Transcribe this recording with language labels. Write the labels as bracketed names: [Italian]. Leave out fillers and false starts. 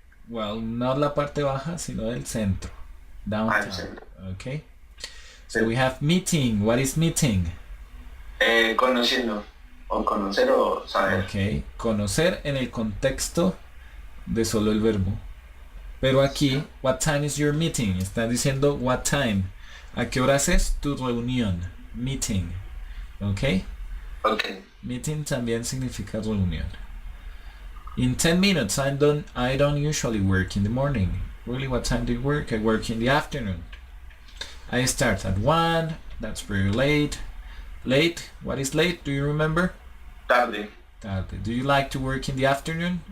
[English] Well, not [Spanish] la parte baja, sino del centro. Downtown. El centro. [English] Okay. So we have meeting. What is meeting? [Spanish] Conociendo. O conocer o saber. Okay. Conocer en el contexto de solo el verbo. Pero aquí, [English] what time is your meeting? [Spanish] Están diciendo [English] what time. [Spanish] ¿A qué horas es tu reunión? [English] Meeting. Okay. Okay. [Spanish] Meeting también significa reunión. [English] In 10 minutes, I don't usually work in the morning. Really, what time do you work? I work in the afternoon. I start at 1. That's very late. Late? What is late? Do you remember? [Spanish] Tarde. Tarde. [English] Do you like to work in the afternoon?